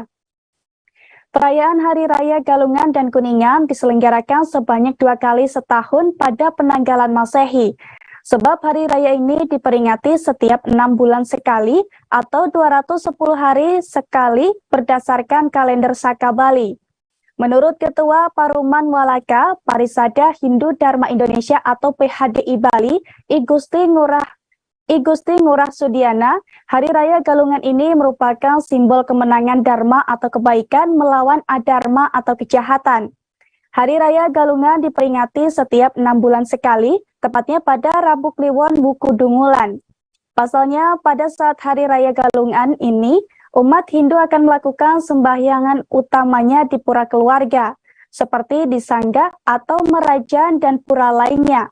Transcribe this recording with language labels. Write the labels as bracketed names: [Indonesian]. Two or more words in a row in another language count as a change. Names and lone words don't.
[Indonesian] Perayaan Hari Raya Galungan dan Kuningan diselenggarakan sebanyak 2 kali setahun pada penanggalan Masehi. Sebab hari raya ini diperingati setiap 6 bulan sekali atau 210 hari sekali berdasarkan kalender Saka Bali. Menurut Ketua Paruman Walaka Parisada Hindu Dharma Indonesia atau PHDI Bali, I Gusti Ngurah Sudiana, Hari Raya Galungan ini merupakan simbol kemenangan Dharma atau kebaikan melawan adharma atau kejahatan. Hari Raya Galungan diperingati setiap 6 bulan sekali, tepatnya pada Rabu Kliwon Wuku Dungulan. Pasalnya, pada saat Hari Raya Galungan ini, umat Hindu akan melakukan sembahyangan utamanya di pura keluarga, seperti di Sangga atau Merajan dan pura lainnya.